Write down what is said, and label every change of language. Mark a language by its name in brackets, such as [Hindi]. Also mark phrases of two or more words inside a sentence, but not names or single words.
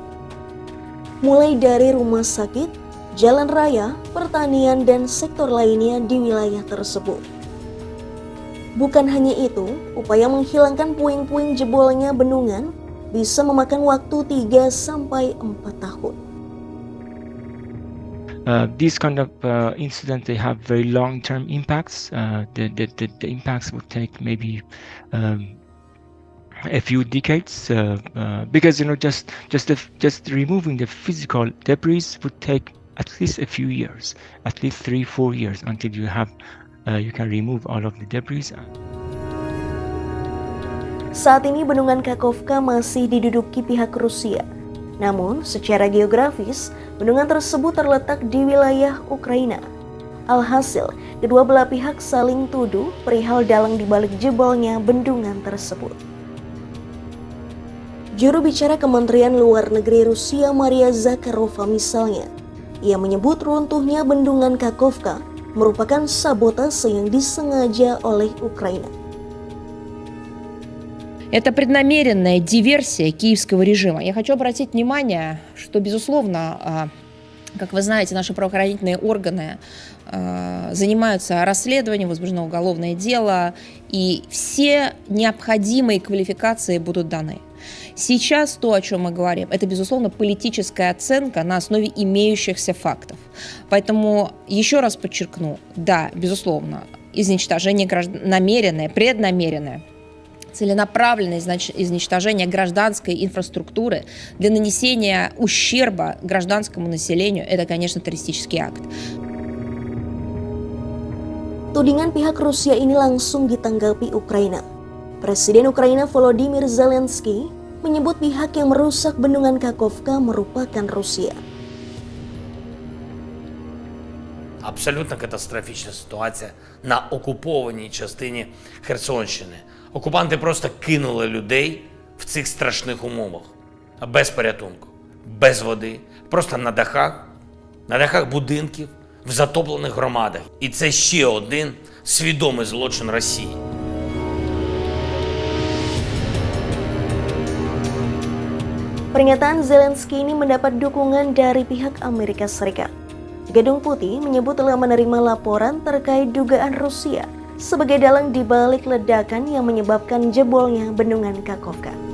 [Indonesian] Mulai dari rumah sakit, jalan raya, pertanian, dan sektor lainnya di wilayah tersebut. Bukan hanya itu, upaya menghilangkan puing-puing jebolnya bendungan bisa memakan waktu 3-4 tahun. [English] These kind of incidents, they have very long-term impacts. The impacts will take maybe a few decades because just removing the physical debris would take at least a few years, at least 3-4 years until you can remove all of the debris. [Indonesian] Saat ini bendungan Kakhovka masih diduduki pihak Rusia. Namun, secara geografis, bendungan tersebut terletak di wilayah Ukraina. Alhasil, kedua belah pihak saling tuduh perihal dalang dibalik jebolnya bendungan tersebut. Juru bicara Kementerian Luar Negeri Rusia Maria Zakharova misalnya, ia menyebut runtuhnya bendungan Kakhovka merupakan sabotase yang disengaja oleh Ukraina. [Russian] Это преднамеренная диверсия киевского режима. Я хочу обратить внимание, что, безусловно, как вы знаете, наши правоохранительные органы занимаются расследованием, возбуждено уголовное дело, и все необходимые квалификации будут даны. Сейчас то, о чем мы говорим, это, безусловно, политическая оценка на основе имеющихся фактов. Поэтому еще раз подчеркну, да, безусловно, изничтожение намеренное, преднамеренное, целенаправленное изничтожение гражданской инфраструктуры для нанесения ущерба гражданскому населению – это, конечно, террористический акт. [Indonesian] Tudingan pihak Rusia ini langsung ditanggapi Ukraina. Presiden Ukraina Volodymyr Zelensky menyebut pihak yang merusak bendungan Kakhovka merupakan Rusia. [Ukrainian] Абсолютно катастрофічна ситуація на окупованій частині Херсонщини. Окупанти просто кинули людей в цих страшних умовах. Без порятунку, без води, просто на дахах будинків, в затоплених громадах. І це ще один свідомий злочин Росії. [Indonesian] Pernyataan Zelensky ini mendapat dukungan dari pihak Amerika Serikat. Gedung Putih menyebut telah menerima laporan terkait dugaan Rusia sebagai dalang di balik ledakan yang menyebabkan jebolnya bendungan Kakhovka.